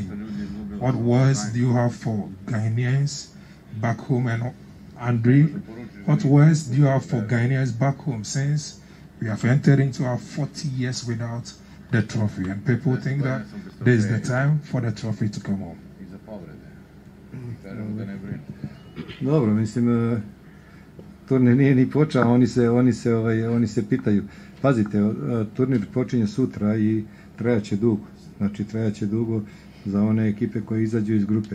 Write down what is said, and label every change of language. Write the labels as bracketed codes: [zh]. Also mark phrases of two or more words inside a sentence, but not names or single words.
[en] What words do you have for Ghanaians back home? And Andre, what words do you have for Ghanaians back home since we have entered into our 40 years without the trophy, and people think that this is the time for the trophy to come home? [sr] Dobro, mislim, turnir nije ni počeo, oni se pitaju. Pazite, turnir počinje sutra i trajaće dugo. Znači, trajaće dugo za one ekipe koje izađu iz grupe.